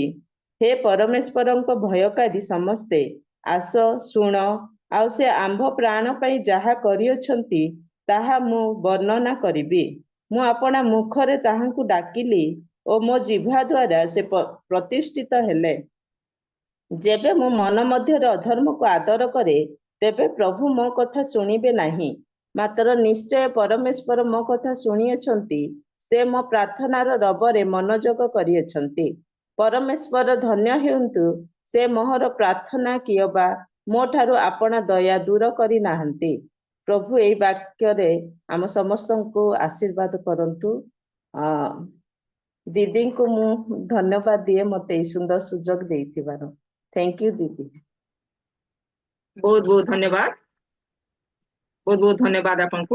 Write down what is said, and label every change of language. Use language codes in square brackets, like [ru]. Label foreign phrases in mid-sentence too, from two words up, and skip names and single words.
[or] ହେ ପରମେଶ୍ୱରଙ୍କ ଭୟକାରୀ ସମସ୍ତେ ଆସ ଶୁଣ, ଆଉ ସେ ଆମ୍ଭ ପ୍ରାଣ ପାଇଁ ଯାହା କରିଅଛନ୍ତି ତାହା ମୁଁ ବର୍ଣ୍ଣନା କରିବି। ମୁଁ ଆପଣା ମୁଖରେ ତାହାଙ୍କୁ ଡାକିଲି ଓ ମୋ ଜିହ୍ୱା ଦ୍ୱାରା ସେ ପ୍ରତିଷ୍ଠିତ ହେଲେ। ଯେବେ ମୋ ମନ ମଧ୍ୟ ଅଧର୍ମକୁ ଆଦର କରେ, ତେବେ ପ୍ରଭୁ ମୋ କଥା ଶୁଣିବେ ନାହିଁ। ମାତ୍ର ନିଶ୍ଚୟ ପରମେଶ୍ୱର ମୋ କଥା ଶୁଣିଅଛନ୍ତି, ସେ ମୋ ପ୍ରାର୍ଥନାର ରବରେ ମନୋଯୋଗ କରିଅଛନ୍ତି। ପରମେଶ୍ୱର ଧନ୍ୟ ହେଉନ୍ତୁ, ସେ ମୋହର ପ୍ରାର୍ଥନା କିଅବା ମୋ ଠାରୁ ଆପଣା ଦୟା ଦୂର କରି ନାହାନ୍ତି। ପ୍ରଭୁ ଏହି ବାକ୍ୟ ରେ ଆମ ସମସ୍ତଙ୍କୁ ଆଶୀର୍ବାଦ କରନ୍ତୁ। ଦିଦିଙ୍କୁ ମୁଁ ଧନ୍ୟବାଦ ଦିଏ ମତେ ସୁନ୍ଦର ସୁଯୋଗ ଦେଇଥିବାର। [en] Thank you Didi. [hi] बहुत बहुत धन्यवाद। बहुत बहुत धन्यवाद आपको।